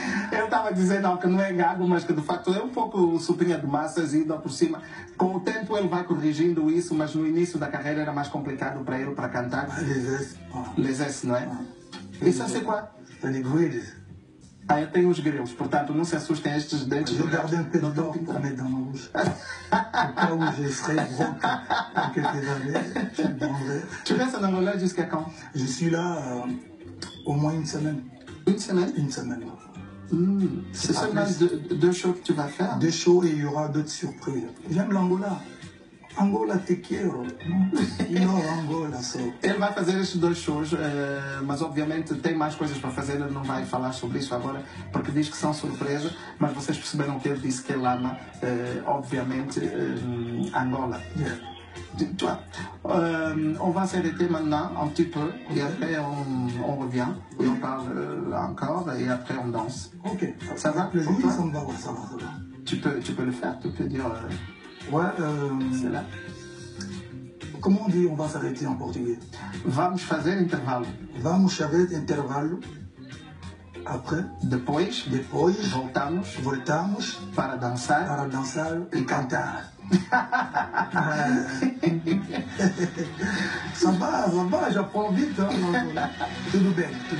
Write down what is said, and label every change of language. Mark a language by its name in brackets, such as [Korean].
[Portuguese] Eu estava a dizer não, que não é gago, mas que de facto é um pouco sopinha de massas e ainda por cima. Com o tempo ele vai corrigindo isso, mas no início da carreira era mais complicado para ele para cantar. [French] Les S, [Portuguese] não é? Isso é qual? [French] Les grilles. [Portuguese] Ah, eu tenho os grilos, portanto não se assustem estes dentes. [French] Je garde un peu de temps pour mettre dans ma bouche. Au cas où je serai gros dans quelques années, je prendrai. Tu restes en Angola jusqu'à quand? Je suis là au moins une semaine. Une semaine? Une semaine. C'est seulement deux shows que tu vas faire? Deux shows et il y aura d'autres surprises. J'aime l'Angola. Angola [Spanish] te quiero. [French] No, Angola só. [Portuguese] Ele vai fazer estes dois shows, mas obviamente tem mais coisas para fazer, ele não vai falar sobre isso agora, porque diz que são surpresa, mas vocês perceberam que ele disse que ele ama, obviamente, Angola. Yeah. [French] On va s'arrêter maintenant un petit peu et après on revient et on parle encore et après on danse. Ok. Ça va? Le Pour toi? ça me va, ouais, ça va. Tu peux le faire, tu peux dire... Ouais, c'est là. Comment on dit on va s'arrêter en portugais? [Portuguese] Vamos fazer intervalo. Vamos fazer intervalo. [French] Après, [Portuguese] Depois voltamos para dançar e cantar. [French] Ça va, j'apprends vite. Hein, [Portuguese] tudo bem.